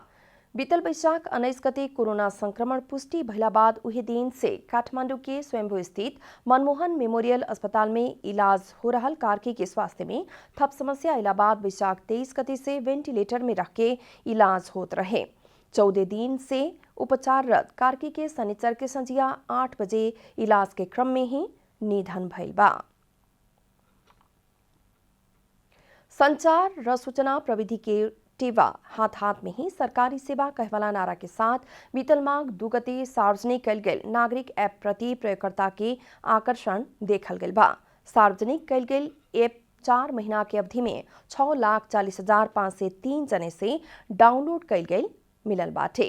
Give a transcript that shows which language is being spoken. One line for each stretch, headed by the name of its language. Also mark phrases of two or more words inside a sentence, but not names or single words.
Bhojpuri: बीतल वैशाख 19 गते कोरोना संक्रमण पुष्टि भइला बाद उही दिन से काठमांडू के स्वयंभू स्थित मनमोहन मेमोरियल अस्पताल में इलाज हो रहल कार्की के स्वास्थ्य में थप समस्या अइला बाद वैशाख 23 गते से वेंटिलेटर में रख के इलाज होत रहे। 14 दिन से उपचाररत कार्की के शनिचर के संझिया 8 बजे इलाज के क्रम में ही निधन भइल बा।
Nepali: संचार र सूचना प्रविधि
Bhojpuri: के टेवा हाथ हाथ में ही सरकारी सेवा कहवाला नारा के साथ बीतल माघ 2 गते सार्वजनिक कैल गेल नागरिक ऐप प्रति प्रयोगकर्ता के आकर्षण देखल गेल बा। सार्वजनिक कैल गेल ऐप 4 महीना के अवधि में 6,40,503 जने से डाउनलोड कैल गेल मिलल बाटे।